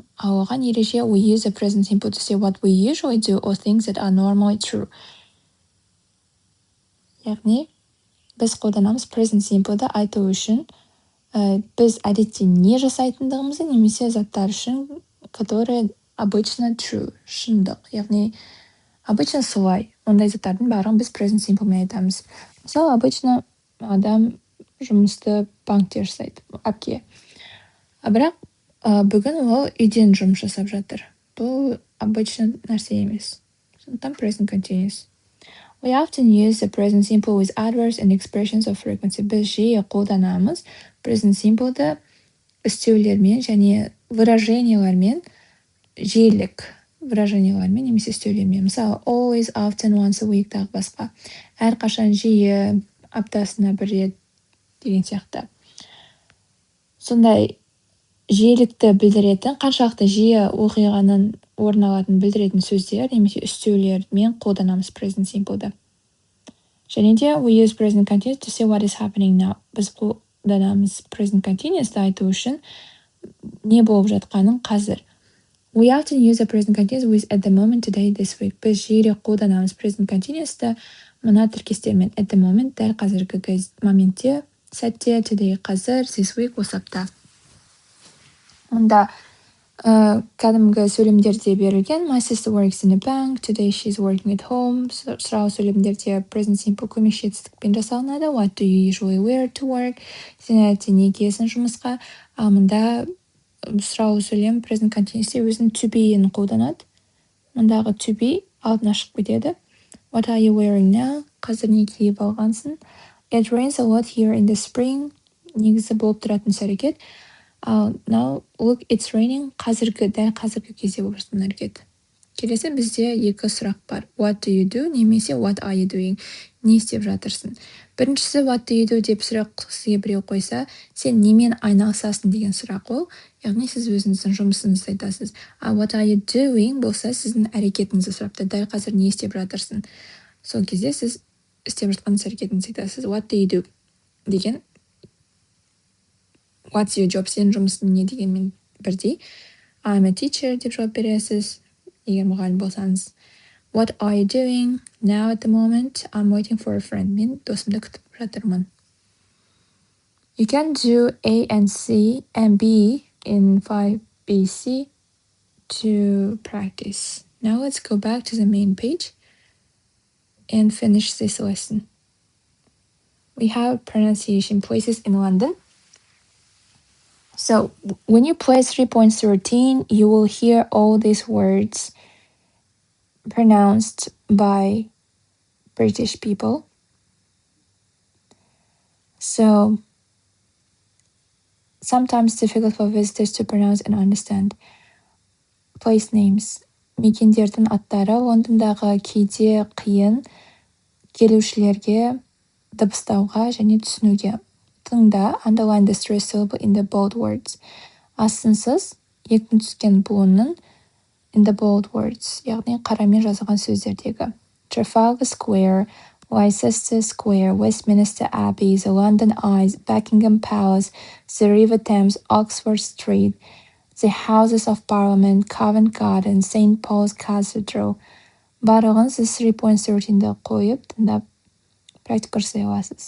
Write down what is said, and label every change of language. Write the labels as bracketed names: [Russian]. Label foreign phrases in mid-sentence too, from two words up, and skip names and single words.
[Kazakh] Алған ереже, [English] we use the present simple to say what we usually do or things that are normally true. [Kazakh] Яғни, біз қолданамыз [English] present simple'ды [Kazakh] айту үшін біз әдетте не жасайтындығымызды немесе заттар үшін, [Russian] которые обычно [Kazakh] true, шындық. Яғни, обычно солай. Ондай заттардың барлығын біз present simple'мен айтамыз. Мысалы, обычно адам жұмысты банкте жасайды, әпке. Бірақ бүгін ол үйден жұмыс жасап жатыр. Бұл обычно нәрсе емес. Сондықтан [English] present continuous. We often use the present simple with adverbs and expressions of frequency. [Kazakh] Біз жиі қолданамыз [English] present simple'ды [Kazakh] істеулермен және выражениялармен, жиілік выражениялармен немесе істеулермен. Мысалы, [English] always, often, once a week [Kazakh] тағы басқа. Әрқашан, жиі, аптасына бір рет деген сияқты. Сондай жиілікті білдіретін, қаншалықты жиі оқиғаның орын алатын білдіретін сөздер немесе үстеулермен қолданамыз [English] present simple'ды. [Kazakh] Және де [English] we use present continuous to say what is happening now. [Kazakh] Біз қолданамыз [English] present continuous'ты [Kazakh] айту үшін не болып жатқанын қазір. [English] We often use the present continuous with at the moment, today, this week. [Kazakh] Біз жиірек қолданамыз [English] present continuous'ты [Kazakh] мына тіркестермен [English] at the moment, [Kazakh] дәл қазіргі моментте, сәтте, today, қазір, [English] this week, [Kazakh] осы апта. Онда кәдімгі сөйлемдерде берілген [English] my sister works in a bank, today she's working at home. [Kazakh] Сұрау сөйлемдерде [English] present simple [Kazakh] көмекші етістікпен жасалынады. [English] What do you usually wear to work? [Kazakh] Сен әдетте не киесің жұмысқа? Ал мұнда сұрау сөйлем [English] present continuous'те [Kazakh] өзінің [English] to be'ін [Kazakh] қолданады. Мұндағы [English] to be [Kazakh] алдына шығып кетеді. [English] What are you wearing now? [Kazakh] Қазір не киіп алғансың? [English] It rains a lot here in the spring. [Kazakh] Негізі болып тұратын іс-әрекет. [English] Now, look, it's raining. [Kazakh] Қазіргі, дәл қазіргі кезде болып жатқан әрекет. Келесі бізде екі сұрақ бар. [English] What do you do? Немесе what are you doing? [Kazakh] Не істеп жатырсың? Біріншісі [English] what do you do [Kazakh] деп сұрақ сізге біреу қойса, сен немен айналысасың деген сұрақ ол. Яғни сіз өзіңіздің жұмысыңызды айтасыз. [English] What are you doing [Kazakh] болса, сіздің әрекетіңізді сұрапты. Дәл қазір не істеп жатырсың? Сол кезде сіз істеп жатқан әрекетіңізді айтасыз. [English] What do you do? Деген What's your job? [Kazakh] Сен жұмысың не дегенмен бірдей. [English] I'm a teacher [Kazakh] деп жауап бересіз, егер мұғалім болсаңыз. [English] What are you doing now at the moment? I'm waiting for a friend. Мен досымды күтіп жатырмын. You can do A and C and B in 5BC to practice. Now let's go back to the main page and finish this lesson. we have pronunciation places in London. So when you play 3.13, you will hear all these words pronounced by British people. So sometimes difficult for visitors to pronounce and understand. Place names. [Kazakh] Мекендердің аттары Лондондағы кейде қиын келушілерге дыбыстауға және түсінуге. Тыңда, [English] underline the stressed syllable in the bold words. [Kazakh] Асынсыз екпін түскен буынның [English] in the bold words, [Kazakh] яғни қарамен жазылған сөздердегі. [English] Trafalgar Square, Leicester Square, Westminster Abbey, the London Eye, Buckingham Palace, the River Thames, Oxford Street, the Houses of Parliament, Covent Garden, St. Paul's Cathedral. [Kazakh] Барлығын сіз 3.13-ді қойып, тыңдап, практика жасай аласыз.